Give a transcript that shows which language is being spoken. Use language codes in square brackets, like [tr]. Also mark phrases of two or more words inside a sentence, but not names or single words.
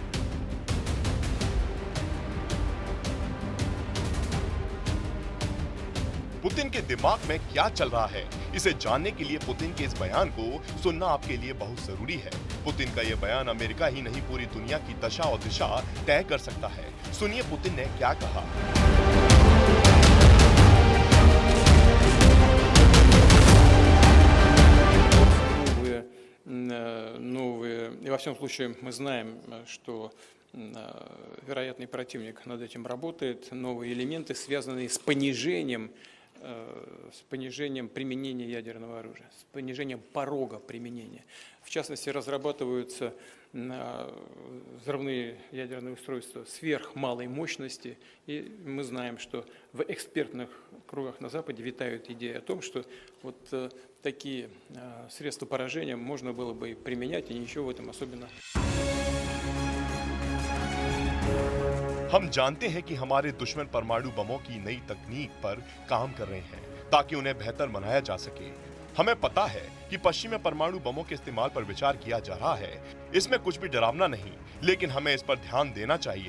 [hi] पुतिन के दिमाग में क्या चल रहा है, इसे जानने के लिए पुतिन के इस बयान को सुनना आपके लिए बहुत जरूरी है। पुतिन का यह बयान अमेरिका ही नहीं पूरी दुनिया की दशा और दिशा तय कर सकता है। सुनिए पुतिन ने क्या कहा। [ru] Новые, и во всяком случае мы знаем, что вероятный противник над этим работает, новые элементы, связанные с понижением применения ядерного оружия, с понижением порога применения. В частности, разрабатываются взрывные ядерные устройства сверхмалой мощности, и мы знаем, что в экспертных кругах на Западе витают идеи о том, что вот такие средства поражения можно было бы применять, и ничего в этом особенно. [hi] हम जानते हैं कि हमारे दुश्मन परमाणु बमों की नई तकनीक पर काम कर रहे हैं ताकि उन्हें बेहतर बनाया जा सके। हमें पता है कि पश्चिम में परमाणु बमों के इस्तेमाल पर विचार किया जा रहा है। इसमें कुछ भी डरावना नहीं, लेकिन हमें इस पर ध्यान देना चाहिए।